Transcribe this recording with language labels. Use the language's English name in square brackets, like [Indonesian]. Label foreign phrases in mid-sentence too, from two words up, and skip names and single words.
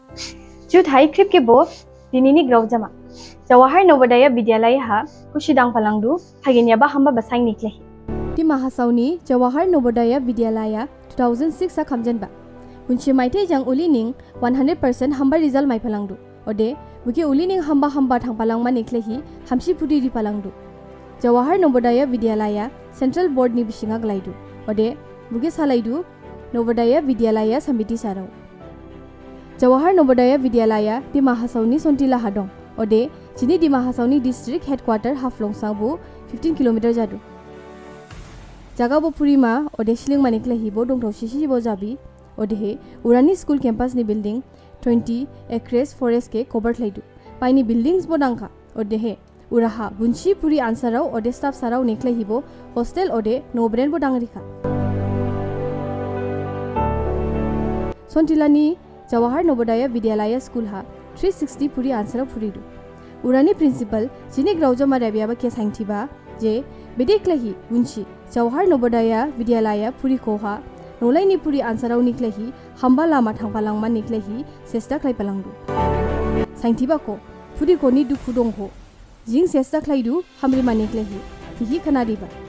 [Bodo] जुट हाई क्रिप के बो दिनिनी ग्राउजमा जवाहर नवोदय विद्यालय हा कुशिदांग पलांगदु हागिनियाबा हम्बा बसाई निकलेहि टिमा हासाउनी जवाहर नवोदय विद्यालय 2006 खामजेनबा मुनसे माइथे जंग उलिनिंग 100% हम्बा रिजल्ट माइफालांगदु ओदे बुके उलिनिंग हम्बा थांपालांगमा निकलेहि हामसि फुदि रिपालांगदु जवाहर नवोदय विद्यालय [English] Central Board [Bodo] नि बिसिङा ग्लाइदु ओदे बुके सालाइदु नवोदय विद्यालय समिति साराव जवाहर नवोदय विद्यालय दिमा हासाउनी सोंटिला हादं ओदे जिनि दिमा हासाउनी [English] district headquarter [Bodo] हाफ्लंसाबु 15 किलोमीटर जादु जागाबो पुरिमा ओदे सिलिं मानिकले हिबो दंथौ सिसिबो जाबि ओदे उरानी [English] school campus [Bodo] नि बिल्डिंग 20 [English] acres forest [Bodo] के कवर थलाइदु पाइनि बिल्डिंग्स बो दांखा ओदे उराहा बुनसी पुरी आंसराव ओदे स्टाफ साराव निकले हिबो हॉस्टल ओदे नोब्रेन बो दांगरिखा सोंटिलानी जवाहर नवोदय विद्यालय स्कूल हा 360 पुरी आंसराव पुरिदु उरानी प्रिंसिपल जिनि ग्राउजमा रेबियाबा के सांगथिबा जे बेदेक्लेहि बुनसी जवाहर नवोदय विद्यालय पुरी कोहा नोलाइनि पुरी आंसराव निकलेहि हम्बा लामा थांपालांगमा निकलेहि सेस्ता क्लाइपालांगदु सांगथिबाको पुरी कोनि दुखु दंखो जिं सेस्ता क्लाइदु हामरिमा निकलेहि तिहि खनादिबा